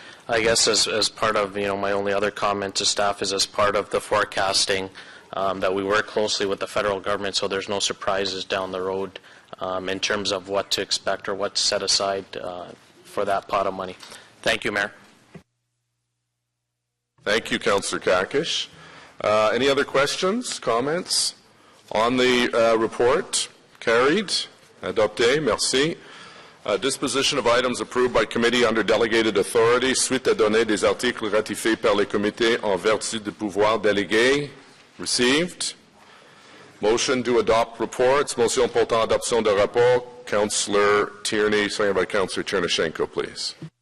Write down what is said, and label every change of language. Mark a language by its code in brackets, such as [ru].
[en] I guess as part of, my only other comment to staff is, as part of the forecasting, that we work closely with the federal government so there's no surprises down the road in terms of what to expect or what to set aside for that pot of money. Thank you, Mayor. Thank you, Councillor Kakish. Any other questions, comments on the report? [fr] Carried. Adopté. Merci. [en] Disposition of items approved by committee under delegated authority [fr] suite à donner des articles ratifiés par les comités en vertu de pouvoirs délégués. [en] Received. Motion to adopt reports. [fr] Motion portant adoption de rapport. [en] Councillor Tierney, seconded by Councillor Chernyshenko, please.